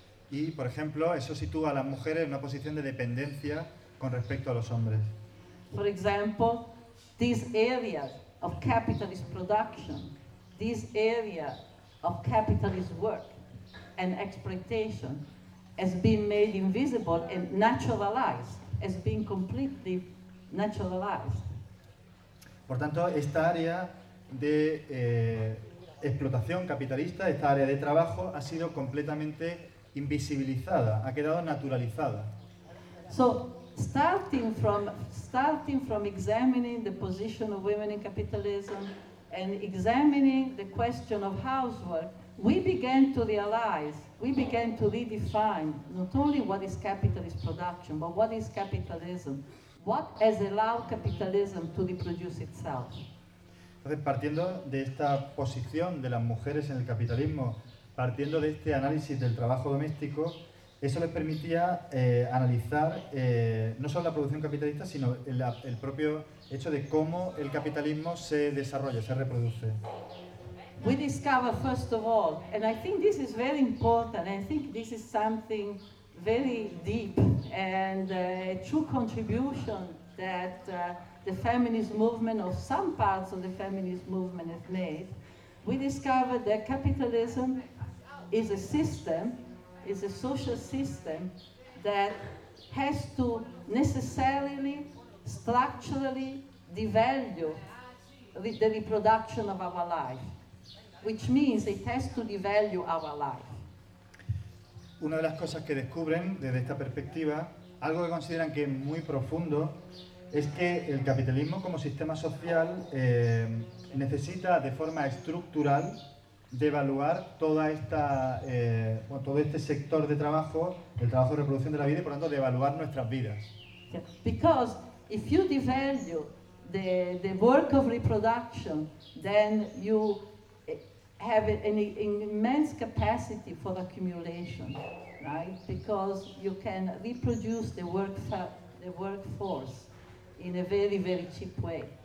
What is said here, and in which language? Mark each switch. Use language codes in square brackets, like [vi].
[es] Y, por ejemplo, eso sitúa a las mujeres en una posición de dependencia con respecto a los hombres. [en] For example, these areas of capitalist production, this area of capitalist work and exploitation has been made invisible and naturalized, has been completely naturalized. [es] Por tanto, esta área de explotación capitalista, esta área de trabajo, ha sido completamente invisibilizada, ha quedado naturalizada. [en] So, starting from examining the position of women in capitalism and examining the question of housework, we began to redefine not only what is capitalist production, but what is capitalism. What has allowed capitalism to reproduce itself? [es] Entonces, partiendo de esta posición de las mujeres en el capitalismo, partiendo de este análisis del trabajo doméstico, Eso les permitía analizar no solo la producción capitalista, sino el propio hecho de cómo el capitalismo se desarrolla, se reproduce. [en] We discover first of all, and I think this is very important, I think this is something very deep and a true contribution that the feminist movement or some parts of the feminist movement have made. We discovered that capitalism is a system, is a social system that has to necessarily, structurally devalue the reproduction of our life, which means it has to devalue our life. [es] Una de las cosas que descubren desde esta perspectiva, algo que consideran que es muy profundo, es que el capitalismo como sistema social necesita de forma estructural devaluar toda esta todo este sector de trabajo, el trabajo de reproducción de la vida, y por tanto devaluar nuestras vidas. [en] Because if you devalue the work of reproduction, then you have an immense capacity for accumulation, right? Because you can reproduce the workforce in a very, very cheap way.